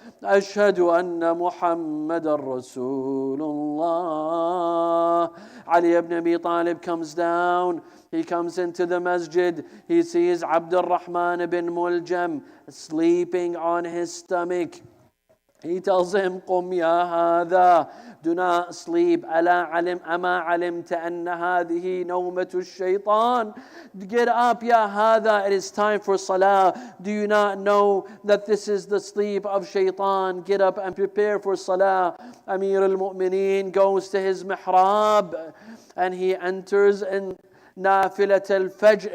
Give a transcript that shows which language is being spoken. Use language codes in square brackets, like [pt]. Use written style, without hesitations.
[ar] Ashhadu anna Muhammadan Rasulullah. [en] Ali ibn Abi Talib comes down. He comes into the masjid. He sees Abdul Rahman ibn Muljam sleeping on his stomach. He tells him, [ar] قم يا هذا, [en] do not sleep. [ar] أما علمت أن هذه نومة الشيطان. [en] Get up, [ar] يا هذا, [en] it is time for salah. Do you not know that this is the sleep of shaitan? Get up and prepare for salah. Amir al-Mu'mineen goes to his mihrab and he enters in Nafilat al-Fajr.